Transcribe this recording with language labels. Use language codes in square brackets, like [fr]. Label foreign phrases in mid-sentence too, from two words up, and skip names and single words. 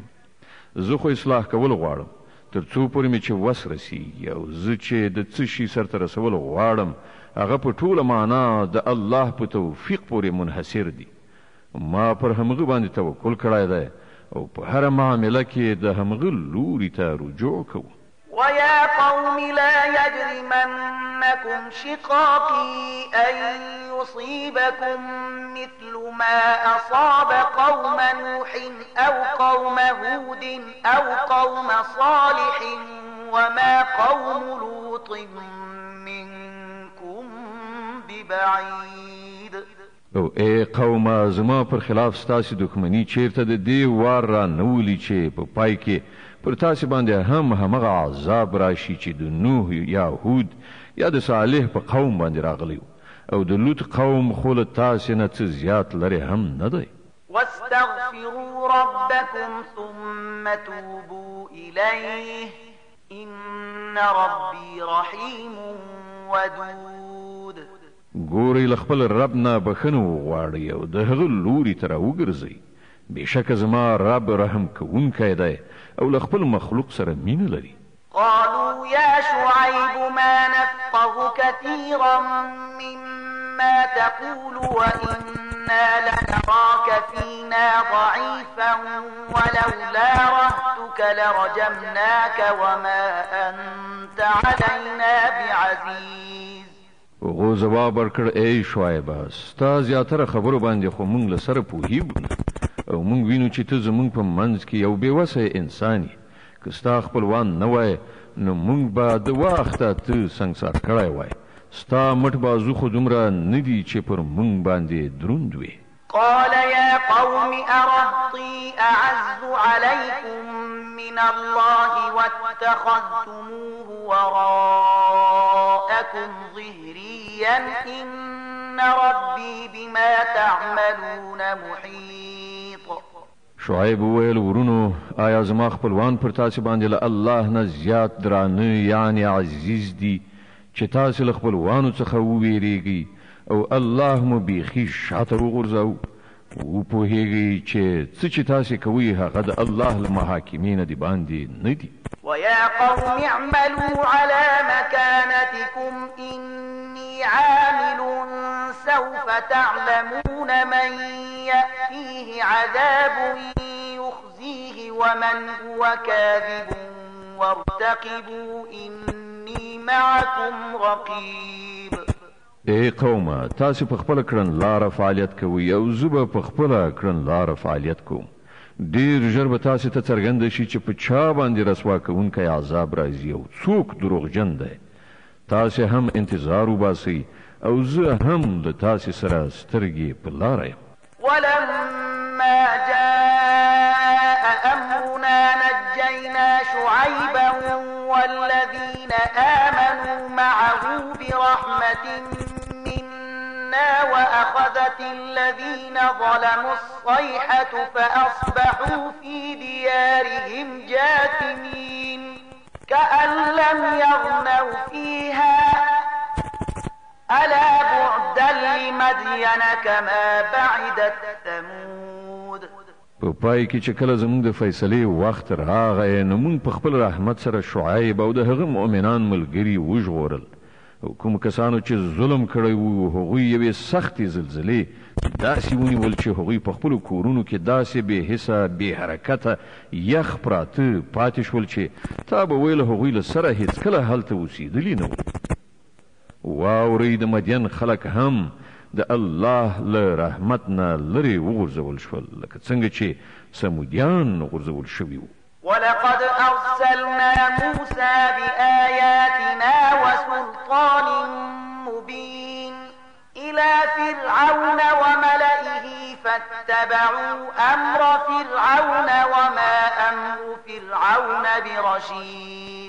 [ps] زه خو اصلاح کول غواړم تر څو پورې مې چې وس رسیږي او زه چې د څه شي سرته رسول غواړم هغه په ټوله معنا د الله په توفیق پورې منحصر دي. ما پر همغه باندې توکل کړی دی او په هره معامله کې د همغه لوري ته رجوع کوو. [ar] ويا قوم لا يجرمنكم شقاقي أن يصيبكم مثل ما أصاب قوم نوح أو قوم هود أو قوم صالح وما قوم لوط منكم ببعيد. [ps] او ای قومه زما پر خلاف ستاسې دښمني چیرته د دې وار را نولي چې په پای کې پر تاسې باندې هم همغه عذاب راشي چې د نوح یا هود یا د صالح په قوم باندې راغلی او د لوط قوم خو له تاسې نه څه زیات لرې هم نه دی. [ar] واستغفروا ربكم ثم توبوا إليه إن ربي رحيم ودود. [ps] ګورئ له خپل رب نه بخښنه وغواړئ او د هغه لوري ته راوګرځئ بېشکه زما رب رحم کوونکی دی او له خپل مخلوق سره مینه لري. [ar] قالوا يا شعيب ما نفقه كثيرا مما تقول وإنا لنراك فينا ضعيفا ولولا رهتك لرجمناك وما أنت علينا بعزيز. [ps] هغو ځواب ورکړ ای شعیبه ستا زیاتره خبرو باندې خو موږ له سره پوهیږو نه او موږ وینو چې ته زموږ په منځ کې یو بېوسی انسان یې که ستا خپلوان نه وای نو موږ به د وخته ته سنګسار کړی وای. ستا مټ بازو خو دومره نه دي چې پر موږ باندې دروند وي. [ar] قال يا قوم أرهطي أعز عليكم من الله واتخذتموه وراءكم ظهريا إن ربي بما تعملون محيط. [ps] شعیب وویل ورونو آیا زما خپلوان پر تاسې باندې له الله نه زیات درانه یعنی عزیز دي چې تاسې له خپلوانو څخه وویریږئ او الله مو بیخي شاته وغورځاو وپوهیږئ چې څه چې تاسې کوئ هغه د الله له محاکمې نه د باندې نه دي. [ar] ويا قوم اعملوا على مكانتكم إني عامل سوف وسوف تعلمون من يأتيه عذاب يخزيه ومن هو كاذب وارتقبوا إني معكم رقيب. [ps] اے قومه تاسو په خپل کړن لار فعالیت کوي او زه په خپل کړن لار فعالیت کوم. ډیر ژر به تاسو ته څرګند شي چې په چا باندې رسوا کوونکی عذاب راځي او څوک دروغجن دی. تاسو هم انتظار وباسئ او زه هم د تاسو سره سترګې په لاره یم. [ar] ولما جاء أمرنا نجينا شعيبا والذين آمنوا معه برحمة منا وأخذت الذين ظلموا الصيحة فأصبحوا في ديارهم جاثمين كأن لم يغنوا فيها ألا بعدا لمدين كما بعدت ثمود. [ps] په پای کې چې کله زموږ د فیصلې وخت راغی نو موږ په خپل رحمت سره شعیب او د هغه مؤمنان ملګري وژغورل. کوم کسانو چې ظلم کړی وو هغوی یوې سختې زلزلې داسې ونیول چې هغوی په خپلو کورونو کې داسې بې حسه بې حرکته یخ پراته پاتې شول چې تا به ویل هغوی له سره هېڅکله هلته اوسېدلي نه وو. واورئ د مدین خلک هم د الله له رحمت نه لرې وغورځول شول لکه څنګه چې سمودیان غورځول شوي وو. [ar] ولقد أرسلنا موسى بآياتنا وسلطان مبين إلى فرعون وملئه فاتبعوا أمر فرعون وما أمر فرعون برشيد.